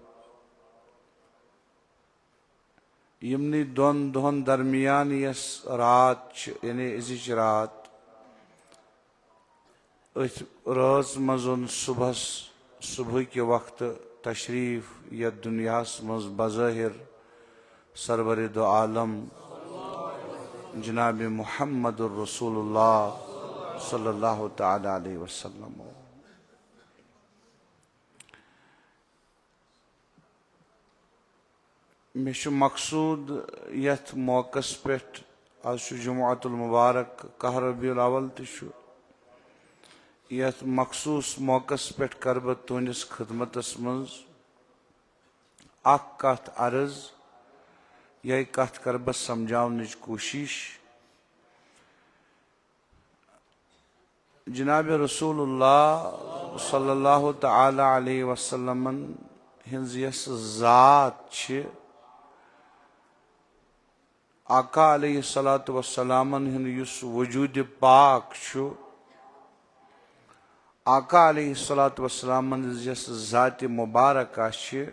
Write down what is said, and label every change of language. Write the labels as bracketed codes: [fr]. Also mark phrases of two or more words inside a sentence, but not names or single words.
[ks] یمنٕے دۄن دۄہن درمیان یۄس رات چھِ، یعنی أزِچ رات، أتھۍ رٲژ منٛز اوٚن صبحٕکہِ وقتہٕ تشریٖف یتھ دُنیاہس منٛز بظٲہر سرور دو عالم جناب محمد الرسول اللہ [ar] صلی اللہ تعالی علیہ وسلم. [ks] مےٚ چھُ مقصوٗد یتھ موقعس پٮ۪ٹھ، آز چھُ جمعۃ المبارک 10 ربیع الاول تہِ چھُ، یتھ مخصوٗص موقعس پٮ۪ٹھ کرٕ بہٕ تُہنٛدِس خدمتس منٛز اکھ کتھ عرض. یہے کتھ کرٕ بہٕ سمجھاونٕچ کوٗشش. جناب رسول اللہ [ar] صلی اللہ تعالی علیہ [ks] وسلمن ہنٛز یۄس ذات چھِ، آقا [ar] علیہ الصلوۃ والسلامن [ks] ہُنٛد یُس وجوٗدِ پاک چھُ، آقا [ar] علیہ الصلوۃ والسلامن [ks] ہنٛز یۄس ذاتِ مبارکہ چھِ،